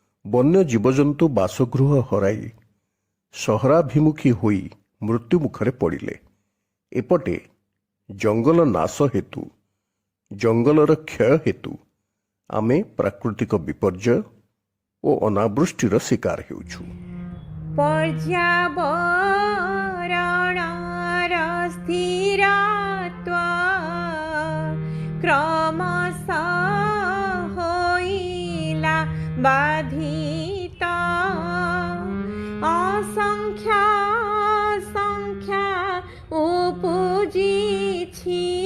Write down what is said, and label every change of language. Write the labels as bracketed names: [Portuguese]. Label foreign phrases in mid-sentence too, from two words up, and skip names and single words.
[Odia] ବନ୍ୟ ଜୀବଜନ୍ତୁ ବାସଗୃହ ହରାଇ ସହରାଭିମୁଖୀ ହୋଇ ମୃତ୍ୟୁ ମୁଖରେ ପଡ଼ିଲେ। ଏପଟେ ଜଙ୍ଗଲ ନାଶ ହେତୁ, ଜଙ୍ଗଲର କ୍ଷୟ ହେତୁ ଆମେ ପ୍ରାକୃତିକ ବିପର୍ଯ୍ୟୟ ଓ ଅନାବୃଷ୍ଟିର ଶିକାର ହେଉଛୁ। ପର୍ଯ୍ୟାବରଣର ସ୍ଥିରତ୍ୱ କ୍ରମଶଃ ହୋଇଲା ବାଧିତ ଅସଂଖ୍ୟ ସଂଖ୍ୟା ଉପୁଜିଛି